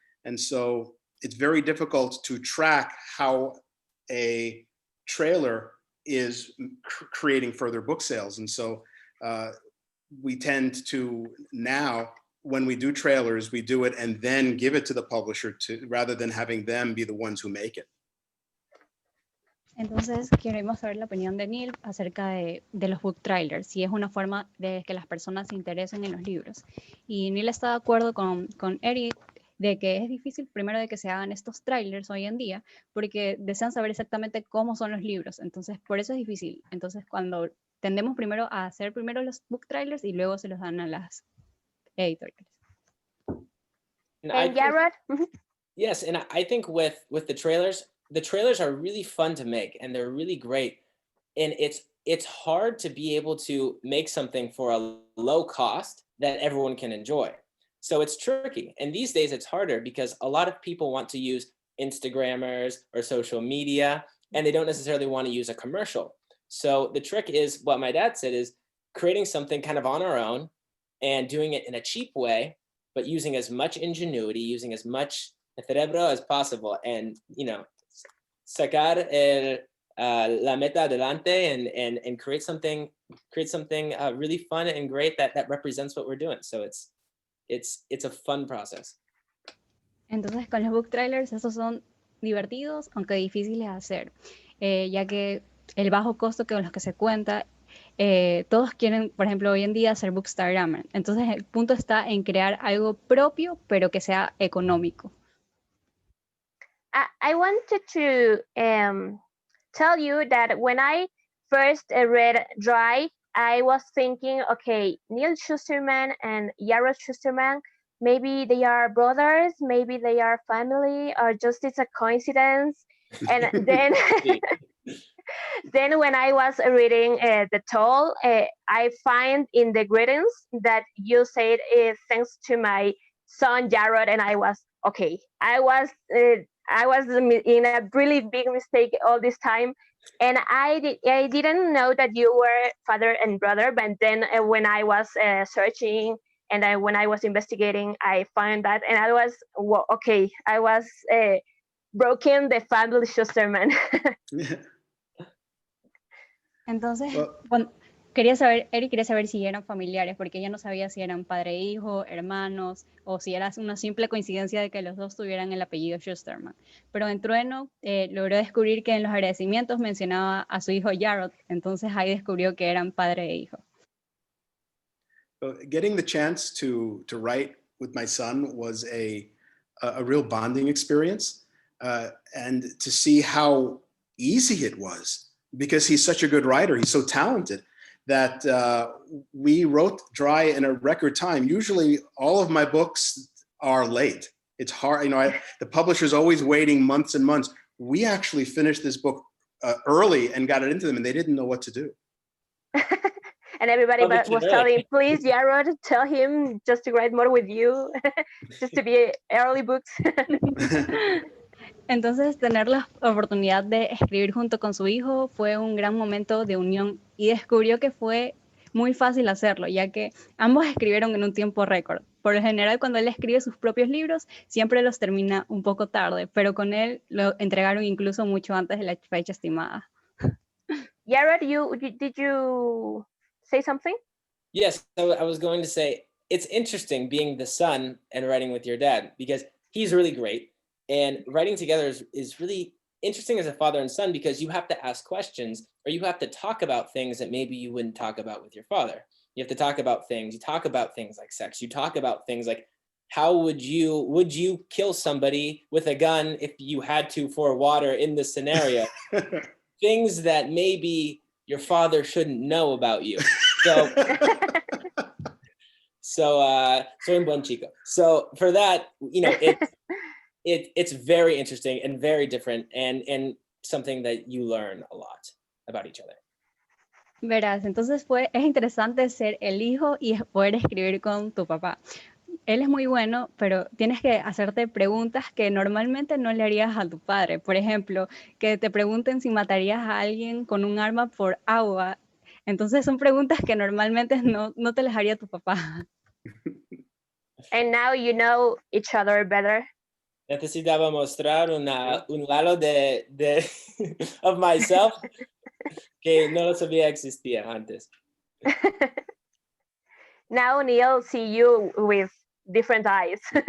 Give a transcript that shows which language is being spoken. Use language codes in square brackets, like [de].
[en] And so it's very difficult to track how a trailer is creating further book sales. And so we tend to now, when we do trailers, we do it and then give it to the publisher rather than having them be the ones who make it. [es] Entonces, queremos saber la opinión de Neal acerca de los book trailers, si es una forma de que las personas se interesen en los libros. Y Neal está de acuerdo con Eric de que es difícil primero de que se hagan estos trailers hoy en día, porque desean saber exactamente cómo son los libros. Entonces, por eso es difícil. Entonces, cuando tendemos primero a hacer primero los book trailers y luego se los dan a las editoriales. [en] And Jarrod? Yes, and I think with the trailers are really fun to make, and they're really great. And it's hard to be able to make something for a low cost that everyone can enjoy. So it's tricky. And these days it's harder because a lot of people want to use Instagrammers or social media, and they don't necessarily want to use a commercial. So the trick is what my dad said is creating something kind of on our own and doing it in a cheap way, but using as much ingenuity, using as much [es] cerebro [en] as possible, and, you know, [es] sacar la meta adelante [en] and create something really fun and great that represents what we're doing. So it's a fun process. [es] Entonces, con los book trailers, esos son divertidos, aunque difíciles de hacer, ya que el bajo costo con los que se cuenta, todos quieren, por ejemplo, hoy en día hacer bookstagrammer. Entonces, el punto está en crear algo propio, pero que sea económico. [en] I wanted to tell you that when I first read Dry, I was thinking, okay, Neal Shusterman and Jarrod Shusterman, maybe they are brothers, maybe they are family, or just it's a coincidence. And then, then when I was reading the Toll, I find in the greetings that you said thanks to my son Jarrod, and I was okay. I was in a really big mistake all this time. And I didn't know that you were father and brother, but then when I was searching and when I was investigating, I found that, and I was, well, okay, I was broken the family Shusterman. [es] Entonces, [en] Well, [es] Eric quería saber si eran familiares, porque ella no sabía si eran padre e hijo, hermanos, o si era una simple coincidencia de que los dos tuvieran el apellido Shusterman. Pero en Trueno logró descubrir que en los agradecimientos mencionaba a su hijo Jarrod, entonces ahí descubrió que eran padre e hijo. [en] Getting the chance to write with my son was a real bonding experience, and to see how easy it was, because he's such a good writer, he's so talented, that we wrote Dry in a record time. Usually all of my books are late. It's hard, you know, the publisher's always waiting months and months. We actually finished this book early and got it into them, and they didn't know what to do. And everybody was telling, please, Jarrod, tell him just to write more with you, just to be early books. [es] Entonces, tener la oportunidad de escribir junto con su hijo fue un gran momento de unión y descubrió que fue muy fácil hacerlo, ya que ambos escribieron en un tiempo récord. Por lo general, cuando él escribe sus propios libros, siempre los termina un poco tarde, pero con él lo entregaron incluso mucho antes de la fecha estimada. [en] Jared, did you say something? Yes, I was going to say, it's interesting being the son and writing with your dad, because he's really great. And writing together is really interesting as a father and son, because you have to ask questions, or you have to talk about things that maybe you wouldn't talk about with your father. You have to talk about things. You talk about things like sex. You talk about things like, how would you kill somebody with a gun if you had to for water in this scenario? Things that maybe your father shouldn't know about you. [es] So, soy un buen chico. [en] So for that, you know, it's very interesting and very different, and something that you learn a lot about each other. [es] Verás, entonces es interesante ser el hijo y poder escribir con tu papá. Él es muy bueno, pero tienes que hacerte preguntas que normalmente no le harías a tu padre. Por ejemplo, que te pregunten si matarías a alguien con un arma por agua. Entonces son preguntas que normalmente no te las haría tu papá. [en] And now you know each other better. [es] Necesitaba mostrar un lado de [en] of myself [es] que no lo sabía existía antes. [en] Now Neil see you with different eyes.